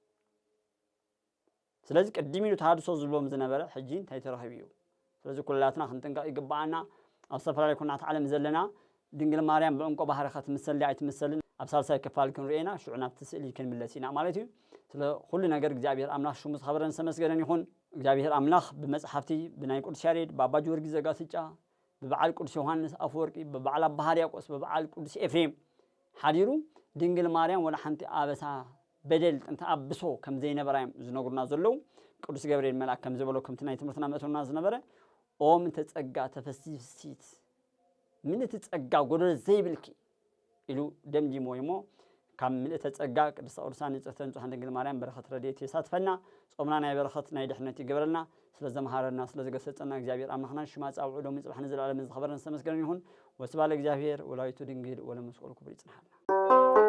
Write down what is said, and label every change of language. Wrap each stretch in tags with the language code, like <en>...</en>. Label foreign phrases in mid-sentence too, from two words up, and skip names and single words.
<ti>ስለዚህ ቅድም ኢሉ ተሃድሶ ዝብሎም ዝነበረ ሕጂ እንታይ ተረኺቡ እዩ ስለዚህ ኩላትና ክንጥንቀቕ ይግባአና ኣብ ዝተፈላለዩ ኩናት ዓለም ዘለና ድንግል ማርያም ብዕንቆ ባህሪ ክትምሰል ኣይትምሰልን ኣብ ሳልሳይ ክፋል ክንርኤና ሽዑ ናብቲ ስእሊ ክንምለስ ኢና ማለት እዩ ስለ ኩሉ ነገር እግዚአብሔር አምላክ ሽሙ ዝኸበረን ዝተመስገነን ይኹን እግዚአብሔር አምላክ ብመጽሐፍቲ ብናይ ቅዱስ ያሬድ በአባ ጊዮርጊስ ዘጋስጫ በበዓል ቅዱስ ዮሐንስ አፈወርቂ በበዓል አባ ሕርያቆስ በበዓል ቅዱስ ኤፍሬም ሓዲሩ ድንግል ማርያም ወላ ሓንቲ አበሳ በደል ጥንተ አብሶ ከም ዘይነበራም ዝነግሩና ዘለው ቅዱስ ገብርኤል መልአክ ከም ዝበሎ ከምቲ ናይ ትምህርትና መእተውና ዝነበረ ኦም ተጸጋ ተፈሲሲት ምን ተጸጋ ጎደለ ዘይብልኪ ኢሉ ደምዲሞ ይሞ ካብ ምልእተ ጸጋ ቅድስት ቅዱሳን ንጽሕተን ንጹሐን ድንግል ማርያም በረኸት ረድኤት የሳትፈና ጾምና ናይ በረኸት ናይ ድሕነት ይግበረልና ስለዘመሃረና ስለዘገሰጸና እግዚአብሔር አምላክና ሽማ ጻውዑ ሎሚ ጽባሕ ንዘላለም ዝኸበረን ዝተመስገነን ይሁን</ti> <gez>ወስብሐት ለእግዚአብሔር ወላዲቱ ድንግል ወለመስቀሉ ክቡር</gez> <ti>ይጽናሐልና</ti>